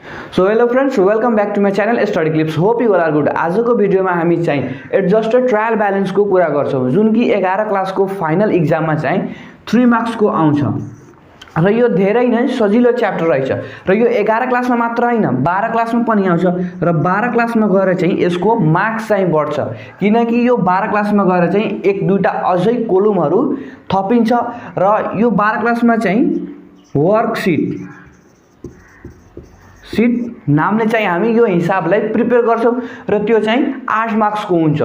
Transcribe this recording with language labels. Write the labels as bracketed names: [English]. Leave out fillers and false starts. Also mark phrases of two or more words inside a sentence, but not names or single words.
[English] So hello friends, welcome back to my channel Study Clips. Hope you are good. [Nepali] आज को भिडियो में हामी चाहिँ [English] adjusted trial balance [Nepali] को कुरा गर्छौं, जुन कि 11 क्लास को [English] final exam [Nepali] में चाहिँ 3 मार्क्स को आउँछ र यो धेरै नै सजिलो च्याप्टर रहेछ र यो 11 क्लास में मात्र हैन 12 क्लास में पनि आउँछ र 12 क्लास में गएर चाहिँ यसको मार्क्स चाहिँ बढ्छ, किनकि यो 12 क्लास में गएर चाहिँ एक दुईटा अझै कोलमहरु थपिन्छ र यो 12 क्लास में चाहिँ वर्कशीट नामले चाहिँ हामी यो हिसाबलाई प्रिपेयर गर्छौं र त्यो चाहिँ 8 मार्क्स को हुन्छ।